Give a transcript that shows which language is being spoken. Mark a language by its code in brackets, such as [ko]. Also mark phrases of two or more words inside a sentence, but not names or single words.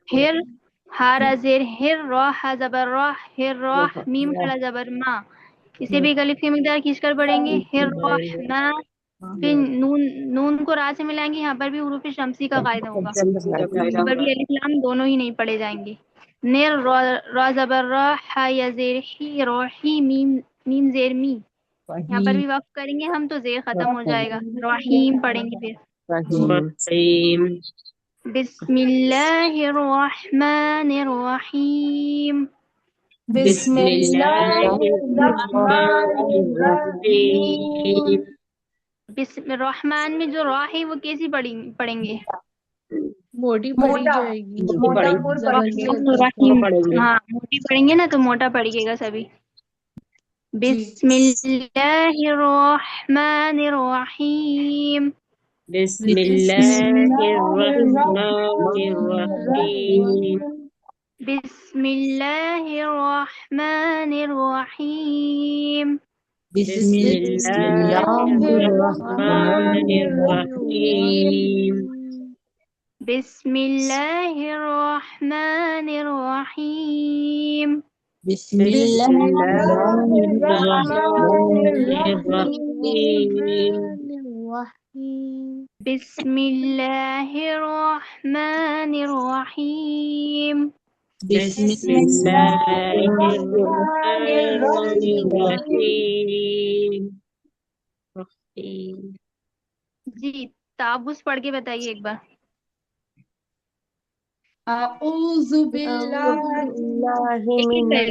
[ur] ہر، ہارا زیر ہر، را ہا زبر را، ہر راہ، میم کھڑا زبر ما، اسے بھی ایک الف کی مقدار کھینچ کر پڑھیں گے. ہر راہ ما. پھر نون، نون کو را سے ملائیں گے، یہاں پر بھی حروف شمسی کا قاعدہ ہوگا، یہاں پر بھی الف لام دونوں ہی نہیں پڑھے جائیں گے. نر، را زبر را، ہا یا زیر ہی، روحی، میم زیر می. یہاں پر بھی وقف کریں گے ہم تو زیر ختم ہو جائے گا. رحیم پڑھیں گے پھر. رحیم. [ar] بسم اللہ الرحمن الرحیم. بسم بسم اللہ اللہ الرحمن الرحمن الرحیم. الرحیم. بسم الرحمن [ur] میں جو را ہے وہ کیسی پڑھیں گے؟ موٹی پڑھی جائے گی. موٹا پور پڑھیں گے. الرحیم، ہاں موٹی پڑھیں گے نا تو موٹا پڑھیے گا سبھی. جی [ar] بسم اللہ الرحمن الرحیم. بسم بسم اللہ اللہ الرحمن الرحمن الرحیم. الرحیم. بسم اللہ الرحمن الرحیم. بسم بسم اللہ اللہ الرحمن الرحمن الرحیم. الرحیم. بسم اللہ الرحمن الرحیم. بسم بسم اللہ اللہ الرحمن الرحمن الرحیم. الرحیم. بسم اللہ الرحمن الرحیم. بسم بسم اللہ اللہ الرحمن الرحمن الرحیم. الرحیم. رحیم. [ur] جی تعوذ پڑھ کے بتائیے ایک بار. [ar] اعوذ باللہ [ur] ایک ایک کر